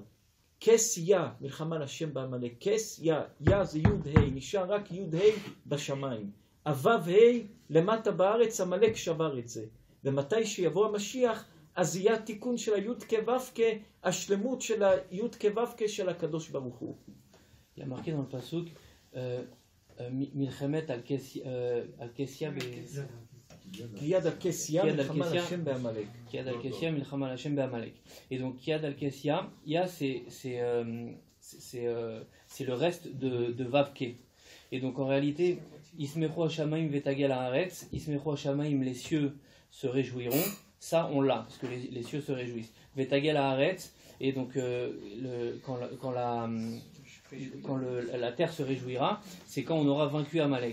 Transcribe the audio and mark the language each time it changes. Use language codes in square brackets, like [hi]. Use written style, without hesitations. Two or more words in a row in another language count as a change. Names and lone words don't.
[he] כס יא, מלחמה לשם בעמלק. כס יא, יא זה י"ה, נשאר רק י"ה בשמיים. הו"ה למטה בארץ, עמלק שבר את זה. ומתי שיבוא המשיח, אז יהיה תיקון של הי' כו' השלמות של הי' כו' של הקדוש ברוך הוא. [fr] Il y a marqué dans le pasuk [he] מלחמת על כס יה כי יד על כס יה מלחמה השם בעמלק. כי יד על כס יה מלחמה השם בעמלק. [fr] Et donc [he] כי יד על כס יה, [fr] c'est le reste de Vavke. Et donc en réalité, [he] ישמחו השמים ותגל הארץ, ישמחו השמים, [fr] les cieux se réjouiront. Ça on l'a, parce que les cieux se réjouissent. [he] ותגל הארץ, [fr] et donc quand la terre se réjouira, c'est quand on aura vaincu Amalek.